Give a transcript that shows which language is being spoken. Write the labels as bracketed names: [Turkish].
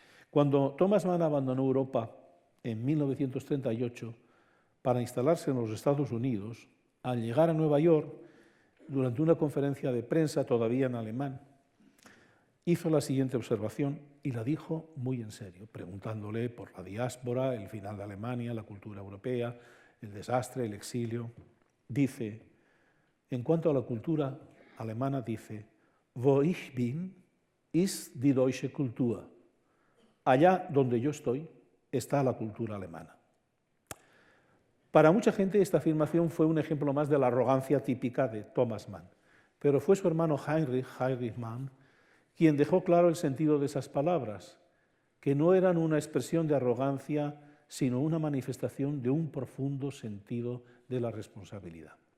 [Spanish] Cuando Thomas Mann abandonó Europa en 1938 para instalarse en los Estados Unidos, al llegar a Nueva York, durante una conferencia de prensa todavía en alemán, hizo la siguiente observación y la dijo muy en serio, preguntándole por la diáspora, el final de Alemania, la cultura europea, el desastre, el exilio. Dice, En cuanto a la cultura alemana, dice, [German] wo ich bin, ist die deutsche Kultur. [Spanish] Allá donde yo estoy está la cultura alemana. Para mucha gente esta afirmación fue un ejemplo más de la arrogancia típica de Thomas Mann, pero fue su hermano Heinrich Mann, quien dejó claro el sentido de esas palabras, que no eran una expresión de arrogancia, sino una manifestación de un profundo sentido de la responsabilidad.